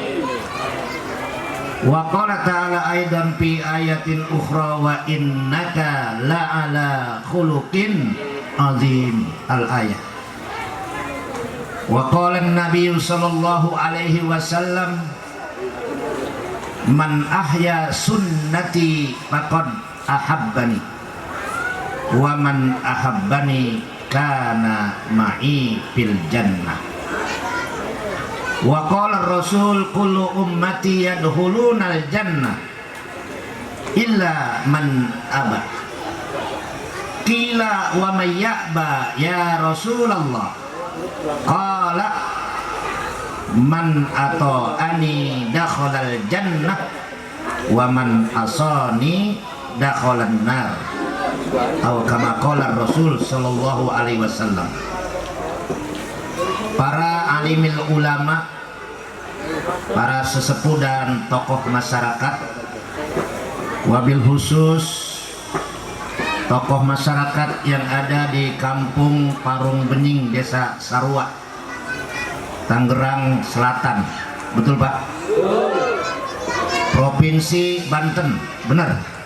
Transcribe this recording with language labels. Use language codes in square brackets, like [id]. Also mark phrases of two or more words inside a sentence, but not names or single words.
[ar] وقال تعالى أيضا في آية أخرى وإنك لعلى خلق عظيم الآية. وقال النبي صلى الله عليه وسلم من أحيا سنتي فقد أحبني ومن أحبني كان معي في الجنة. وقال رسول كل أمتي يدخلون الجنة إلا من أبى. قيل ومن يأبى يا رسول الله? قال من أطاعني دخل الجنة ومن عصاني دخل النار. Atau كما قال رسول صلى الله عليه وسلم. [id] Para alimil ulama, para sesepuh dan tokoh masyarakat, [ar] وبالخصوص [id] tokoh masyarakat yang ada di Kampung Parung Bening, Desa Sarua, Tangerang Selatan, betul Pak? Provinsi Banten, benar?